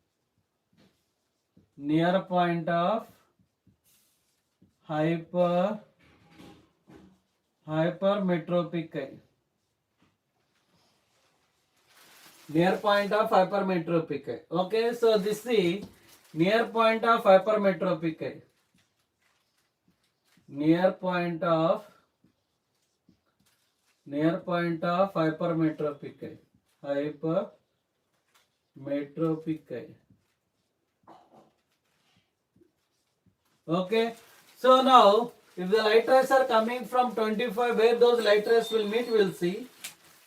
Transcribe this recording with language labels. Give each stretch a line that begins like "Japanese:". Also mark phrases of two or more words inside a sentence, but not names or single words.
English: Near point of hypermetropic eye. Near point of hypermetropic eye. Okay, so this is the near point of hypermetropic eye. Near point of hypermetropic eye. Hypermetropic eye. Okay, so now if the light rays are coming from 25, where those light rays will meet, we'll see.